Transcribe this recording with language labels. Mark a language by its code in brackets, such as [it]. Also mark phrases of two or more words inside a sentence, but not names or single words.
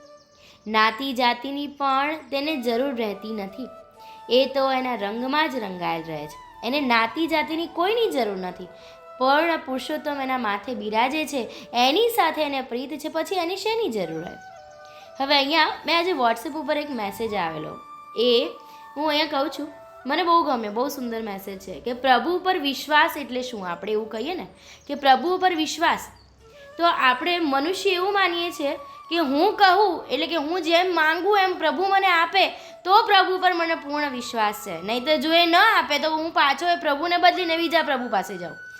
[gu] નાતી જાતિની પણ તેને જરૂર રહતી નહીં, એ તો એના રંગમાં જ રંગાયેલ રહે છે, એને નાતી જાતિની કોઈની જરૂર નહીં। પૂર્ણ પુરુષોત્તમ એના માથે બિરાજે છે, એની સાથે એને પ્રીત છે, પછી એની શેની જરૂર હૈ। હવે અહીંયા મેં આજ વૉટ્સએપ પર એક મેસેજ આવેલો, એ હું અહીંયા કહું છું, મને બહુ ગમે, બહુ સુંદર મેસેજ છે કે પ્રભુ ઉપર વિશ્વાસ એટલે શું। આપણે એવું કહીએ ને કે પ્રભુ ઉપર વિશ્વાસ, તો આપણે મનુષ્ય એવું માનીએ છીએ કે હું કહું એટલે કે હું જેમ માંગું એમ પ્રભુ મને આપે તો પ્રભુ પર મને પૂર્ણ વિશ્વાસ છે, નહીં તો જો એ ન આપે તો હું પાછો એ પ્રભુને બદલીને બીજા પ્રભુ પાસે જાઉં।